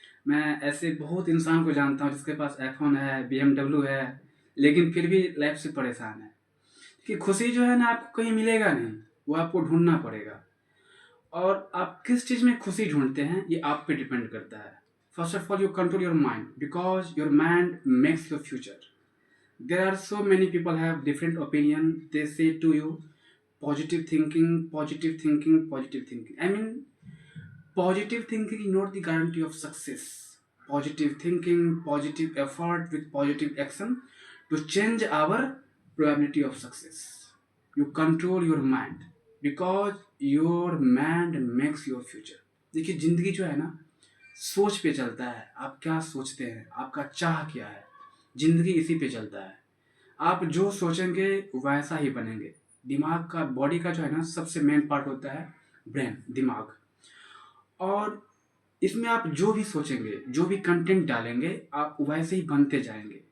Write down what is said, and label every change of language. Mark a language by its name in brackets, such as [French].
[Hindi] मैं ऐसे बहुत इंसान को जानता हूँ जिसके पास आईफोन है, BMW है, लेकिन फिर भी लाइफ से परेशान है। कि खुशी जो है ना आपको कहीं मिलेगा नहीं, वो आपको ढूंढना पड़ेगा। और आप किस चीज़ में खुशी ढूंढते हैं ये आप पे डिपेंड करता है। [English] First of all you control your mind, because your mind makes your future. There are so many people have different opinion. They say to you, positive thinking, positive thinking, positive thinking. I mean, positive thinking is not the guarantee of success. Positive thinking, positive effort with positive action to change our probability of success. You control your mind because your mind makes your future. [Hindi] देखिए जिंदगी जो है ना, सोच पे चलता है। आप क्या सोचते हैं, आपका चाह क्या है, जिंदगी इसी पे चलता है। आप जो सोचेंगे वैसा ही बनेंगे। दिमाग का, बॉडी का जो है ना सबसे मेन पार्ट होता है ब्रेन, दिमाग। और इसमें आप जो भी सोचेंगे, जो भी कंटेंट डालेंगे, आप वैसे ही बनते जाएंगे।